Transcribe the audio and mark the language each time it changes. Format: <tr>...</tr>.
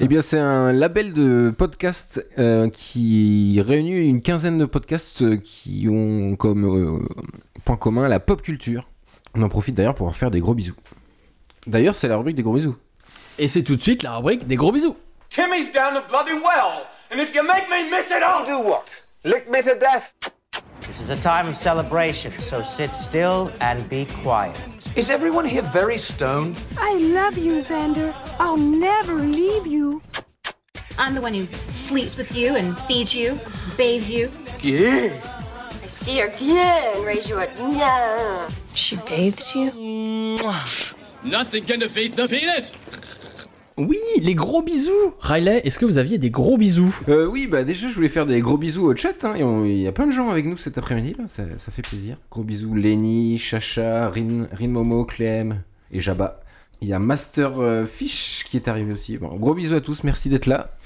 <fr>Eh bien, c'est un label de podcast qui réunit une quinzaine de podcasts qui ont comme point commun la pop culture. On en profite d'ailleurs pour en faire des gros bisous. D'ailleurs, c'est la rubrique des gros bisous. Et c'est tout de suite la rubrique des gros bisous.</fr> <en>Timmy's down the bloody well, and if you make me miss it, I'll do what? Lick me to death. This is a time of celebration, so sit still and be quiet. Is everyone here very stoned? I love you, Xander. I'll never leave you. I'm the one who sleeps with you and feeds you, bathes you. Yeah. I see her yeah, and raise you a yeah. She bathed you? Nothing can defeat the penis!</en> <fr>Oui, les gros bisous. Riley, est-ce que vous aviez des gros bisous? Oui, bah déjà, je voulais faire des gros bisous au chat. Hein. Il y a plein de gens avec nous cet après-midi, là. Ça fait plaisir. Gros bisous Lenny, Chacha, Rin Momo, Clem et Jabba. Il y a Master Fish qui est arrivé aussi. Bon, gros bisous à tous, merci d'être là.</fr>